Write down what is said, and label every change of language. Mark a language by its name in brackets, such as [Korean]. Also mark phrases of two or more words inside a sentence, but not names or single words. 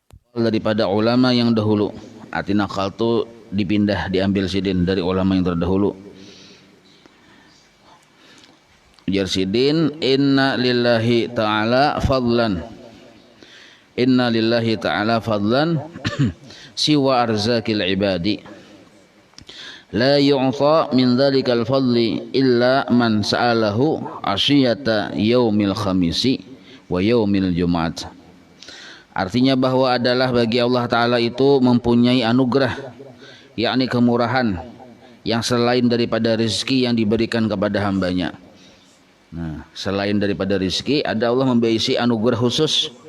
[Banjar] daripada ulama yang dahulu. Arti nakal tu dipindah, diambil sidin dari ulama yang terdahulu. Ujar sidin, [Arabic] إن لله تعالى فضلا إن لله تعالى فضلا سوى أرزاق العباد لا يؤتى من ذلك الفضل إلا من سأله عشية يوم الخميس ويوم الجمعة. [Banjar] Artinya bahwa adalah bagi Allah Ta'ala itu mempunyai anugerah, yakni kemurahan yang selain daripada rezeki yang diberikan kepada hambanya. Nah, selain daripada rezeki, ada Allah memberi anugerah khusus.